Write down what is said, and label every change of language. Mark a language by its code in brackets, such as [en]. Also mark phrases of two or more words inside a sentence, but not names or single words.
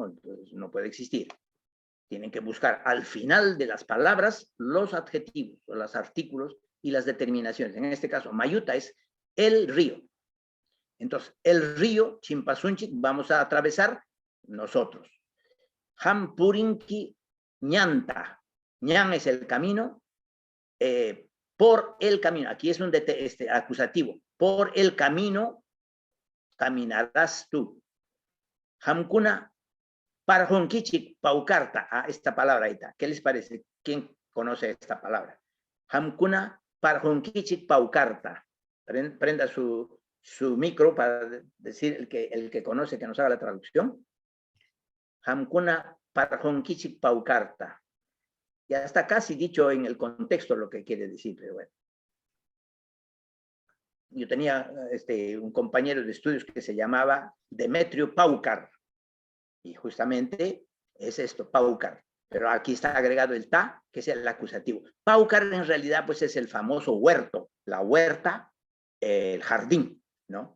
[es] Entonces no puede existir. Tienen que buscar al final de las palabras los adjetivos, los artículos y las determinaciones. En este caso, Mayuta es el río. Entonces, el río Chimpasunchik vamos a atravesar nosotros. [qu] Hampurinki ñanta. [es] Ñan es el camino. Por el camino. Aquí es un acusativo. Por el camino caminarás tú. [qu] Hamkuna parjonkichik paukarta. [es] Esta palabra ahí está. ¿Qué les parece? ¿Quién conoce esta palabra? [qu] Hamkuna parjonkichik paukarta. [es] Prenda su micro para decir el que conoce, que nos haga la traducción. [qu] Hamkuna parjonkichik paukarta. [es] Ya está casi dicho en el contexto lo que quiere decir, pero bueno. Yo tenía un compañero de estudios que se llamaba Demetrio Paucar, y justamente es esto, Paucar. Pero aquí está agregado el ta, que es el acusativo. Paucar en realidad pues es el famoso huerto, la huerta, el jardín, ¿no?